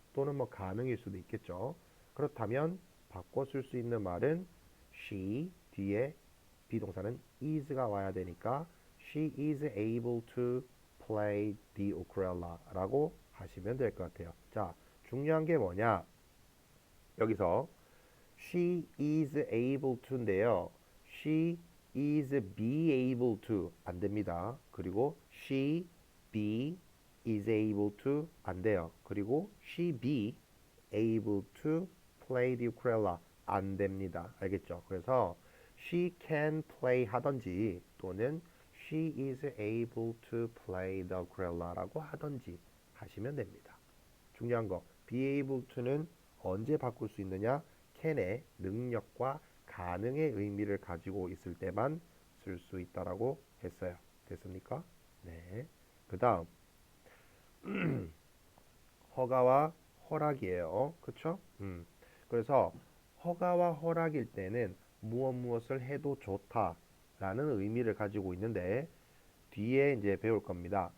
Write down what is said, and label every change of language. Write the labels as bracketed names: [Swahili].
[Korean] 또는 뭐 가능일 수도 있겠죠. 그렇다면 바꿔 쓸 수 있는 말은 she 뒤에 비동사는 is가 와야 되니까 [English] she is able to play the ukulele [Korean] 라고 하시면 될 것 같아요. 자, 중요한 게 뭐냐? 여기서 [English] she is able to인데요. she is be able to [Korean] 안 됩니다. 그리고 [English] she be is able to [Korean] 안 돼요. 그리고 [English] she be able to play the ukulele [Korean] 안 됩니다. 알겠죠? 그래서 [English] she can play [Korean] 하든지 또는 [English] she is able to play the ukulele [Korean] 라고 하든지 하시면 됩니다. 중요한 거 be able to는 언제 바꿀 수 있느냐? can의 능력과 가능의 의미를 가지고 있을 때만 쓸 수 있다라고 했어요. 됐습니까? 네. 그 다음 허가와 허락이에요. 그쵸? 그래서 허가와 허락일 때는 무엇을 해도 좋다라는 의미를 가지고 있는데 뒤에 이제 배울 겁니다.